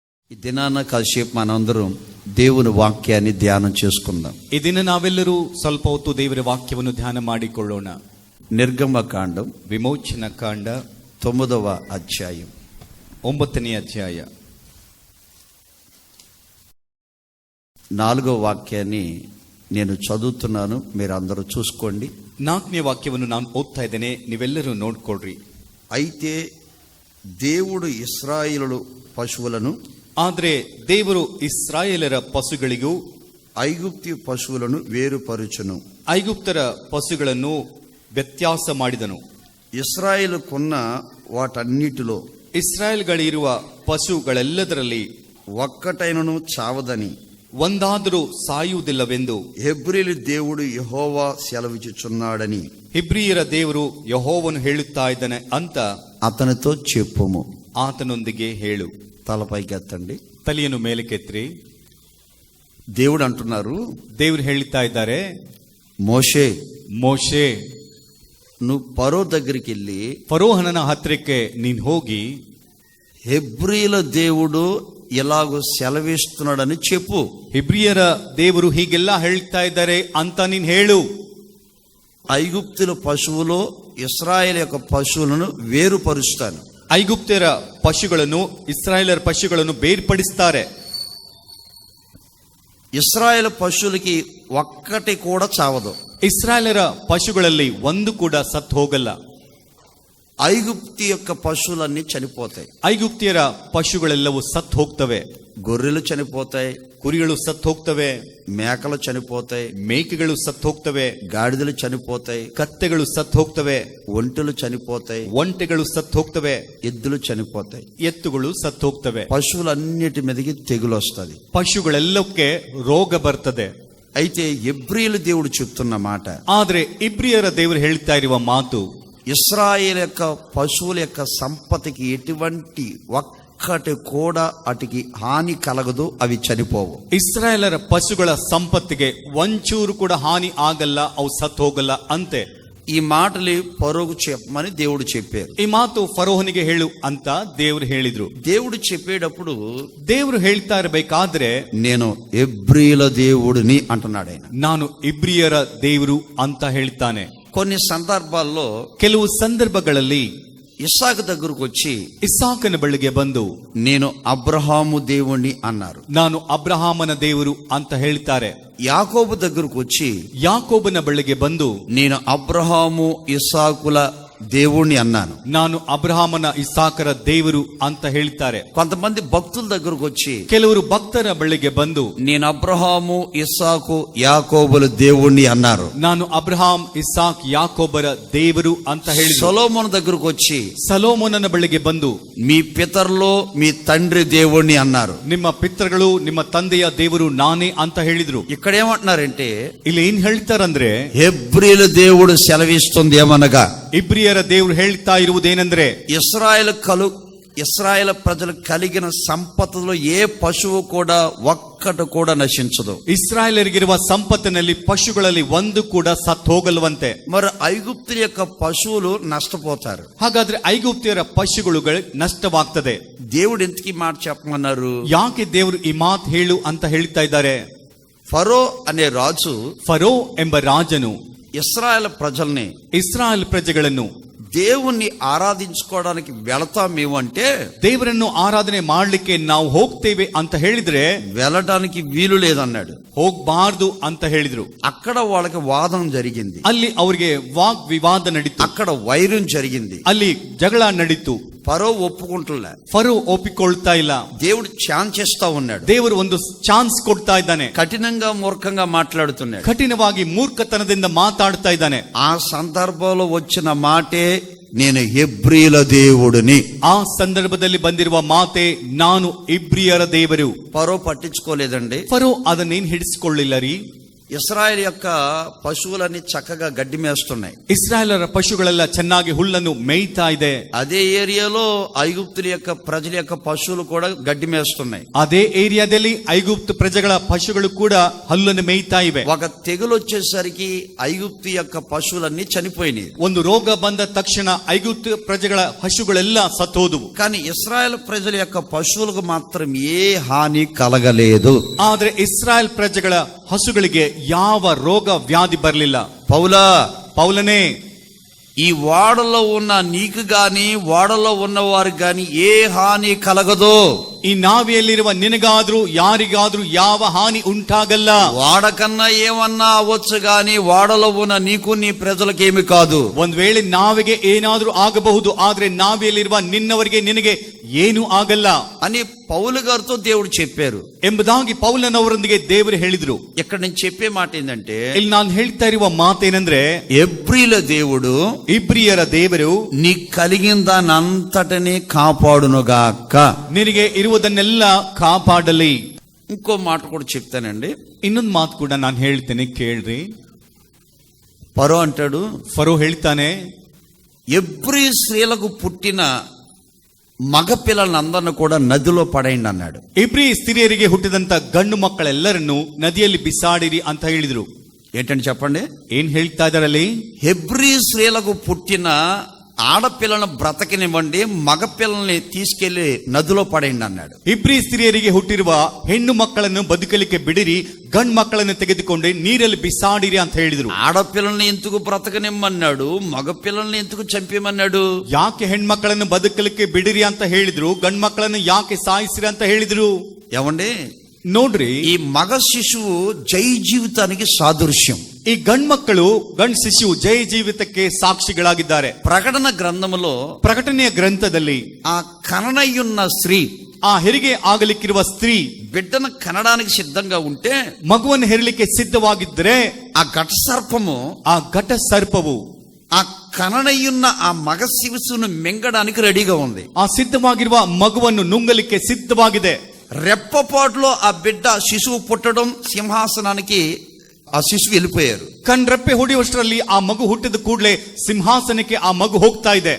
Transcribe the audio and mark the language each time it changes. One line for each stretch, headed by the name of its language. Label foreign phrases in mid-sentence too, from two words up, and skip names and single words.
Telugu: ఈ దినాన కాసేపు మనందరం దేవుని వాక్యాన్ని ధ్యానం చేసుకుందాం.
Kannada: ಈ ದಿನ ನಾವೆಲ್ಲರೂ ಸ್ವಲ್ಪ ಹೊತ್ತು ದೇವರ ವಾಕ್ಯವನ್ನು ಧ್ಯಾನ ಮಾಡಿಕೊಳ್ಳೋಣ.
Telugu: నిర్గమకాండం
Kannada: ವಿಮೋಚನ ಕಾಂಡ
Telugu: 9వ అధ్యాయం
Kannada: 9ನೇ ಅಧ್ಯಾಯ
Telugu: 4వ వాక్యాన్ని నేను చదువుతున్నాను, మీరు అందరూ చూసుకోండి.
Kannada: 4ನೇ ವಾಕ್ಯವನ್ನು ನಾನು ಓದ್ತಾ ಇದ್ದೇನೆ, ನೀವೆಲ್ಲರೂ ನೋಡ್ಕೊಳ್ರಿ.
Telugu: అయితే దేవుడు ఇశ్రాయేలు పశువులను,
Kannada: ಆದರೆ ದೇವರು ಇಸ್ರಾಯೇಲರ ಪಶುಗಳಿಗೂ
Telugu: ఐగుప్తి పశువులను వేరుపరుచును.
Kannada: ಐಗುಪ್ತರ ಪಶುಗಳನ್ನು ವ್ಯತ್ಯಾಸ ಮಾಡಿದನು.
Telugu: ఇశ్రాయేలుకున్న వాటన్నిటిలో
Kannada: ಇಸ್ರಾಯೇಲ್ಗಳಿರುವ ಪಶುಗಳೆಲ್ಲದರಲ್ಲಿ
Telugu: ఒక్కటైనను చావదని
Kannada: ಒಂದಾದರೂ ಸಾಯುವುದಿಲ್ಲವೆಂದು
Telugu: హెబ్రీలు దేవుడు యెహోవా సెలవిచ్చుచున్నాడని
Kannada: ಹಿಬ್ರಿಯರ ದೇವರು ಯೆಹೋವನು ಹೇಳುತ್ತಾ ಇದ್ದಾನೆ ಅಂತ
Telugu: అతనితో చెప్పుము.
Kannada: ಆತನೊಂದಿಗೆ ಹೇಳು.
Telugu: తలపైకి ఎత్తండి.
Kannada: ತಲೆಯನ್ನು ಮೇಲಕ್ಕೆತ್ರಿ.
Telugu: దేవుడు అంటున్నారు,
Kannada: ದೇವರು ಹೇಳ್ತಾ ಇದ್ದಾರೆ,
Telugu: మోషే
Kannada: ಮೋಶೆ,
Telugu: నువ్వు పరో దగ్గరికి వెళ్ళి
Kannada: ಫರೋಹನನ ಹತ್ತಿರಕ್ಕೆ ನೀನ್ ಹೋಗಿ
Telugu: హెబ్రీల దేవుడు ఇలాగో సెలవిస్తున్నాడని చెప్పు.
Kannada: ಹಿಬ್ರಿಯರ ದೇವರು ಹೀಗೆಲ್ಲ ಹೇಳ್ತಾ ಇದ್ದಾರೆ ಅಂತ ನೀನ್ ಹೇಳು.
Telugu: ఐగుప్తుల పశువులో ఇశ్రాయేల్ యొక్క పశువులను వేరుపరుస్తాను.
Kannada: ಐಗುಪ್ತರ ಪಶುಗಳನ್ನು ಇಸ್ರಾಯೇಲರ ಪಶುಗಳನ್ನು ಬೇರ್ಪಡಿಸ್ತಾರೆ.
Telugu: ఇశ్రాయేల్ పశువులకి ఒక్కటి కూడా చావదు.
Kannada: ಇಸ್ರಾಯೇಲರ ಪಶುಗಳಲ್ಲಿ ಒಂದು ಕೂಡ ಸತ್ತು ಹೋಗಲ್ಲ.
Telugu: ఐగుప్తి యొక్క పశువులన్నీ చనిపోతాయి.
Kannada: ಐಗುಪ್ತಿಯರ ಪಶುಗಳೆಲ್ಲವೂ ಸತ್ತು ಹೋಗ್ತವೆ.
Telugu: గొర్రెలు చనిపోతాయి,
Kannada: ಕುರಿಗಳು ಸತ್ತು ಹೋಗ್ತವೆ,
Telugu: మేకలు చనిపోతాయి,
Kannada: ಮೇಕೆಗಳು ಸತ್ತು ಹೋಗ್ತವೆ,
Telugu: గాడిదలు చనిపోతాయి,
Kannada: ಕತ್ತೆಗಳು ಸತ್ತು ಹೋಗ್ತವೆ,
Telugu: ఒంటెలు చనిపోతాయి,
Kannada: ಒಂಟೆಗಳು సత్తు ಹೋಗ್ತವೆ,
Telugu: ఎద్దులు చనిపోతాయి,
Kannada: ಎತ್ತುಗಳು ಸತ್ತು ಹೋಗ್ತವೆ.
Telugu: పశువులన్నిటి మీదకి తెగులు వస్తుంది.
Kannada: ಪಶುಗಳೆಲ್ಲಕ್ಕೆ ರೋಗ ಬರ್ತದೆ.
Telugu: అయితే హెబ్రీలు దేవుడు చెప్తున్న మాట,
Kannada: ಆದ್ರೆ ಇಬ್ರಿಯರ ದೇವರು ಹೇಳ್ತಾ ಇರುವ ಮಾತು,
Telugu: ఇశ్రాయేల్ యొక్క పశువుల యొక్క సంపత్తికి ఎటువంటి ఒక్కటి కూడా అటుకి హాని కలగదు, అవి చనిపోవు.
Kannada: ಇಸ್ರಾಯೇಲರ ಪಶುಗಳ ಸಂಪತ್ತಿಗೆ ಒಂಚೂರು ಕೂಡ ಹಾನಿ ಆಗಲ್ಲ, ಅವು ಸತ್ತು ಹೋಗಲ್ಲ ಅಂತೆ.
Telugu: ఈ మాటలు పరోగు చెప్పమని దేవుడు చెప్పారు.
Kannada: ಈ ಮಾತು ಫರೋಹನಿಗೆ ಹೇಳು ಅಂತ ದೇವರು ಹೇಳಿದ್ರು.
Telugu: దేవుడు చెప్పేటప్పుడు
Kannada: ದೇವರು ಹೇಳ್ತಾ ಇರಬೇಕಾದ್ರೆ
Telugu: నేను హెబ్రీల దేవుడిని అంటున్నాడు ఆయన.
Kannada: ನಾನು ಇಬ್ರಿಯರ ದೇವರು ಅಂತ ಹೇಳ್ತಾನೆ.
Telugu: కొన్ని సందర్భాల్లో
Kannada: ಕೆಲವು ಸಂದರ್ಭಗಳಲ್ಲಿ
Telugu: ఇస్సాకు దగ్గరకు వచ్చి
Kannada: ಇಸ್ಸಾಕನ ಬಳಿಗೆ ಬಂದು
Telugu: నేను అబ్రహాము దేవుణ్ణి అన్నారు.
Kannada: ನಾನು ಅಬ್ರಹಾಮನ ದೇವರು ಅಂತ ಹೇಳ್ತಾರೆ.
Telugu: యాకోబు దగ్గరకు వచ్చి
Kannada: ಯಾಕೋಬನ ಬಳಿಗೆ ಬಂದು
Telugu: నేను అబ్రహాము ఇస్సాకుల దేవుణ్ణి అన్నాను.
Kannada: ನಾನು ಅಬ್ರಹಾಮನ ಇಸಾಕರ ದೇವರು ಅಂತ ಹೇಳ್ತಾರೆ.
Telugu: కొంతమంది భక్తుల దగ్గరకు వచ్చి
Kannada: ಕೆಲವರು ಭಕ್ತರ ಬಳಿಗೆ ಬಂದು
Telugu: నేను అబ్రహాము ఇస్సాకు యాకోబుల దేవుణ్ణి అన్నారు.
Kannada: ನಾನು ಅಬ್ರಹಾಂ ಇಸಾಕ್ ಯಾಕೋಬರ ದೇವರು ಅಂತ ಹೇಳಿದ್ರು.
Telugu: సొలొమోను దగ్గరకు వచ్చి
Kannada: ಸೊಲೊಮೋನನ ಬಳಿಗೆ ಬಂದು
Telugu: మీ పితరులో మీ తండ్రి దేవుణ్ణి అన్నారు.
Kannada: ನಿಮ್ಮ ಪಿತೃಗಳು ನಿಮ್ಮ ತಂದೆಯ ದೇವರು ನಾನೇ ಅಂತ ಹೇಳಿದ್ರು.
Telugu: ఇక్కడ ఏమంటున్నారంటే,
Kannada: ಇಲ್ಲಿ ಏನ್ ಹೇಳ್ತಾರಂದ್ರೆ,
Telugu: హెబ్రీల దేవుడు సెలవిస్తుంది ఏమనగా,
Kannada: ಇಬ್ರಿಯರ ದೇವರು ಹೇಳ್ತಾ ಇರುವುದೇನೆಂದ್ರೆ,
Telugu: ఇశ్రాయేల్ ప్రజలు కలిగిన సంపత్తులో ఏ పశువు కూడా ఒక్కటి కూడా నశించదు.
Kannada: ಇಸ್ರಾಯೇಲರಿಗಿರುವ ಸಂಪತ್ತಿನಲ್ಲಿ ಪಶುಗಳಲ್ಲಿ ಒಂದು ಕೂಡ ಸತ್ತು ಹೋಗಲ್ವಂತೆ.
Telugu: మరి ఐగుప్తుల యొక్క పశువులు నష్టపోతారు.
Kannada: ಹಾಗಾದ್ರೆ ಐಗುಪ್ತಿಯರ ಪಶುಗಳು ನಷ್ಟವಾಗ್ತದೆ.
Telugu: దేవుడు ఎందుకు మాట చెప్పమన్నారు?
Kannada: ಯಾಕೆ ದೇವರು ಈ ಮಾತು ಹೇಳು ಅಂತ ಹೇಳ್ತಾ ಇದ್ದಾರೆ?
Telugu: ఫరో అనే రాజు,
Kannada: ಫರೋ ಎಂಬ ರಾಜನು
Telugu: ఇశ్రాయేల్ ప్రజల్ని,
Kannada: ಇಸ್ರಾಯೇಲ್ ಪ್ರಜೆಗಳನ್ನು
Telugu: దేవుణ్ణి ఆరాధించుకోవడానికి వెళతామేమో అంటే,
Kannada: ದೇವರನ್ನು ಆರಾಧನೆ ಮಾಡ್ಲಿಕ್ಕೆ ನಾವು ಹೋಗ್ತೇವೆ ಅಂತ ಹೇಳಿದ್ರೆ
Telugu: వెళ్ళడానికి వీలు లేదన్నాడు.
Kannada: ಹೋಗ್ಬಾರ್ದು ಅಂತ ಹೇಳಿದ್ರು.
Telugu: అక్కడ వాళ్ళకి వాదం జరిగింది,
Kannada: ಅಲ್ಲಿ ಅವರಿಗೆ ವಾಗ್ ವಿವಾದ ನಡೀತು,
Telugu: అక్కడ వైరం జరిగింది,
Kannada: ಅಲ್ಲಿ ಜಗಳ ನಡೀತು.
Telugu: ఫరో ఒప్పుకుంటులే,
Kannada: ಫರೋ ಒಪ್ಪಿಕೊಳ್ತಾ ಇಲ್ಲ.
Telugu: దేవుడు ఛాన్స్ ఇస్తా ఉన్నాడు.
Kannada: ದೇವರು ಒಂದು ಚಾನ್ಸ್ ಕೊಡ್ತಾ ಇದ್ದಾನೆ.
Telugu: కఠినంగా మూర్ఖంగా మాట్లాడుతున్నాడు,
Kannada: ಕಠಿಣವಾಗಿ ಮೂರ್ಖತನದಿಂದ ಮಾತಾಡ್ತಾ ಇದ್ದಾನೆ.
Telugu: ఆ సందర్భంలో వచ్చిన మాటే నేను హెబ్రీల దేవుడిని.
Kannada: ಆ ಸಂದರ್ಭದಲ್ಲಿ ಬಂದಿರುವ ಮಾತೆ ನಾನು ಇಬ್ರಿಯರ ದೇವರು.
Telugu: ఫరో పట్టించుకోలేదండి.
Kannada: ಫರೋ ಅದನ್ನೇನ್ ಹಿಡಿಸಿಕೊಳ್ಳಿಲ್ಲ ರೀ.
Telugu: ఇశ్రాయేల్ యొక్క పశువులన్నీ చక్కగా గడ్డి మేస్తున్నాయి.
Kannada: ಇಸ್ರಾಯೇಲರ ಪಶುಗಳೆಲ್ಲ ಚೆನ್ನಾಗಿ ಹುಲ್ಲನ್ನು ಮೇಯ್ತಾ ಇದೆ.
Telugu: అదే ఏరియాలో ఐగుప్తుల యొక్క ప్రజల యొక్క పశువులు కూడా గడ్డి మేస్తున్నాయి.
Kannada: ಅದೇ ಏರಿಯಾದಲ್ಲಿ ಐಗುಪ್ತ ಪ್ರಜೆಗಳ ಪಶುಗಳು ಕೂಡ ಹುಲ್ಲನ್ನು ಮೇಯ್ತಾ ಇವೆ.
Telugu: ఒక తెగులు వచ్చేసరికి ఐగుప్తు యొక్క పశువులన్నీ చనిపోయినాయి.
Kannada: ಒಂದು ರೋಗ ಬಂದ ತಕ್ಷಣ ಐಗುಪ್ತ ಪ್ರಜೆಗಳ ಪಶುಗಳೆಲ್ಲ ಸತ್ತೋದುವು.
Telugu: కానీ ఇశ్రాయేల్ ప్రజల యొక్క పశువులకు మాత్రం ఏ హాని కలగలేదు.
Kannada: ಆದ್ರೆ ಇಸ್ರಾಯೇಲ್ ಪ್ರಜೆಗಳ ಹಸುಗಳಿಗೆ ಯಾವ ರೋಗ ವ್ಯಾಧಿ ಬರಲಿಲ್ಲ. ಪೌಲನೇ,
Telugu: ఈ వాడలో ఉన్న నీకు గాని వాడలో ఉన్న వారికి గాని ఏ హాని కలగదు.
Kannada: ಈ ನಾವಿಯಲ್ಲಿರುವ ನಿನಗಾದ್ರೂ ಯಾರಿಗಾದ್ರೂ ಯಾವ ಹಾನಿ ಉಂಟಾಗಲ್ಲ.
Telugu: వాడకన్నా ఏమన్నా అవ్వచ్చు గాని వాడలో ఉన్న నీకు నీ ప్రజలకేమి కాదు.
Kannada: ಒಂದ್ ವೇಳೆ ನಾವಿಗೆ ಏನಾದ್ರೂ ಆಗಬಹುದು, ಆದ್ರೆ ನಾವಿಯಲ್ಲಿರುವ ನಿನ್ನವರಿಗೆ ನಿನಗೆ ಏನು ಆಗಲ್ಲ
Telugu: అని పౌలు గారితో దేవుడు చెప్పారు
Kannada: ಎಂಬುದಾಗಿ ಪೌಲನವರೊಂದಿಗೆ ದೇವರು ಹೇಳಿದ್ರು.
Telugu: ఇక్కడ నేను చెప్పే మాట ఏంటంటే,
Kannada: ಇಲ್ಲಿ ನಾನು ಹೇಳ್ತಾ ಇರುವ ಮಾತೇನೆಂದ್ರೆ,
Telugu: ఎబ్రీల దేవుడు
Kannada: ಇಬ್ರಿಯರ ದೇವರು
Telugu: నీ కలిగిన దాని అంతటిని కాపాడునుగాక.
Kannada: ನಿನಗೆ ಇರುವುದನ್ನೆಲ್ಲ ಕಾಪಾಡಲಿ.
Telugu: ఇంకో మాట కూడా చెప్తానండి.
Kannada: ಇನ್ನೊಂದು ಮಾತು ಕೂಡ ನಾನು ಹೇಳ್ತೇನೆ, ಕೇಳ್ರಿ.
Telugu: ఫరో అంటాడు,
Kannada: ಫರೋ ಹೇಳ್ತಾನೆ,
Telugu: ఎబ్రీ స్త్రీలకు పుట్టిన మగ పిల్లలందరిని కూడా నదిలో పడేయండి అన్నాడు.
Kannada: ಇಬ್ರಿ ಸ್ತ್ರೀಯರಿಗೆ ಹುಟ್ಟಿದಂತ ಗಂಡು ಮಕ್ಕಳೆಲ್ಲರನ್ನು ನದಿಯಲ್ಲಿ ಬಿಸಾಡಿರಿ ಅಂತ ಹೇಳಿದ್ರು.
Telugu: ఏంటంటే చెప్పండి,
Kannada: ಏನ್ ಹೇಳ್ತಾ ಇದಾರಲ್ಲಿ?
Telugu: హెబ్రీ స్త్రీలకు పుట్టిన ఆడపిల్లను బ్రతకనివ్వండి, మగ పిల్లల్ని తీసుకెళ్లి నదిలో పడేయండి అన్నాడు.
Kannada: ಇಬ್ರಿ ಸ್ತ್ರೀಯರಿಗೆ ಹುಟ್ಟಿರುವ ಹೆಣ್ಣು ಮಕ್ಕಳನ್ನು ಬದುಕಲಿಕ್ಕೆ ಬಿಡಿರಿ, ಗಂಡು ಮಕ್ಕಳನ್ನು ತೆಗೆದುಕೊಂಡು ನೀರಲ್ಲಿ ಬಿಸಾಡಿರಿ ಅಂತ ಹೇಳಿದ್ರು.
Telugu: ఆడపిల్లల్ని ఎందుకు బ్రతకనిమ్మన్నాడు, మగ పిల్లల్ని ఎందుకు చంపేమన్నాడు?
Kannada: ಯಾಕೆ ಹೆಣ್ಮಕ್ಕಳನ್ನು ಬದುಕಲಿಕ್ಕೆ ಬಿಡಿರಿ ಅಂತ ಹೇಳಿದ್ರು, ಗಂಡು ಮಕ್ಕಳನ್ನು ಯಾಕೆ ಸಾಯಿಸಿರಿ ಅಂತ ಹೇಳಿದ್ರು?
Telugu: ఏమండి,
Kannada: ನೋಡ್ರಿ,
Telugu: ఈ మగ శిశువు జై జీవితానికి సాదృశ్యం.
Kannada: ಈ ಗಂಡ್ ಮಕ್ಕಳು, ಗಂಡ್ ಶಿಶು ಜಯ ಜೀವಿತಕ್ಕೆ ಸಾಕ್ಷಿಗಳಾಗಿದ್ದಾರೆ.
Telugu: ప్రకటన గ్రంథములో
Kannada: ಪ್ರಕಟಣೆಯ ಗ್ರಂಥದಲ್ಲಿ
Telugu: ఆ కననయ్యున్న స్త్రీ,
Kannada: ಆ ಹೆರಿಗೆ ಆಗಲಿಕ್ಕಿರುವ ಸ್ತ್ರೀ
Telugu: బిడ్డను కనడానికి సిద్ధంగా ఉంటే
Kannada: ಮಗುವನ್ನು ಹೆರಲಿಕ್ಕೆ ಸಿದ್ಧವಾಗಿದ್ದರೆ
Telugu: ఆ ఘట సర్పము,
Kannada: ಆ ಘಟ ಸರ್ಪವು
Telugu: ఆ కననయ్యున్న ఆ మగ శిశువును మింగడానికి రెడీగా ఉంది.
Kannada: ಆ ಸಿದ್ಧವಾಗಿರುವ ಮಗುವನ್ನು ನುಂಗಲಿಕ್ಕೆ ಸಿದ್ಧವಾಗಿದೆ.
Telugu: రెప్పపాటులో ఆ బిడ్డ శిశువు పుట్టడం, సింహాసనానికి ఆ శిశువు వెళ్ళిపోయారు.
Kannada: ಕಣ್ರೆಪ್ಪೆ ಹೊಡೆಯುವಷ್ಟರಲ್ಲಿ ಆ ಮಗು ಹುಟ್ಟಿದ ಕೂಡಲೇ ಸಿಂಹಾಸನಕ್ಕೆ ಆ ಮಗು ಹೋಗ್ತಾ ಇದೆ.